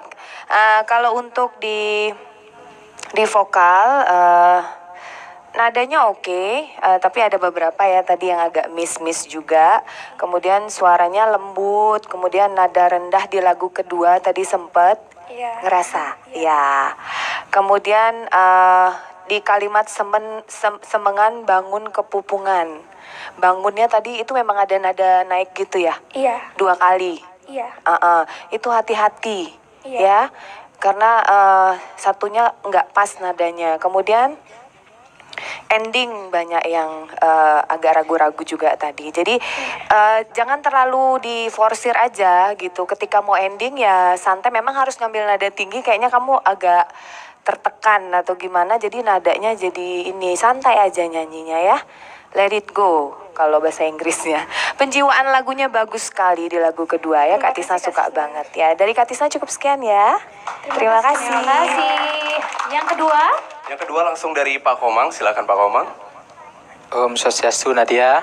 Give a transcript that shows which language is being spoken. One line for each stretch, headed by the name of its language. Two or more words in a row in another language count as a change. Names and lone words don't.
Indonesian: Kalau untuk di vokal nadanya oke, tapi ada beberapa ya tadi yang agak miss juga. Kemudian suaranya lembut, kemudian nada rendah di lagu kedua tadi sempet Iya. ngerasa. Ya. Kemudian di kalimat
Balinese: semengan bangun kepupungan.
Indonesian: Bangunnya tadi itu memang ada nada naik gitu ya? Iya. 2 kali. Iya. Itu hati-hati Iya. ya. Karena satunya nggak pas nadanya. Kemudian ending banyak yang agak ragu-ragu juga tadi. Jadi jangan terlalu diforsir aja gitu. Ketika mau ending ya santai. Memang harus ngambil nada tinggi. Kayaknya kamu agak tertekan atau gimana. Jadi nadanya jadi ini santai aja nyanyinya ya.
English: Let it go
Indonesian: kalau bahasa Inggrisnya. Penjiwaan lagunya bagus sekali di lagu kedua ya. Kak Tisna suka banget ya. Dari Kak Tisna cukup sekian ya. Terima kasih. Terima kasih. Yang kedua, Yang kedua langsung dari Pak Komang, silakan Pak Komang. Om Swastiastu Nadia.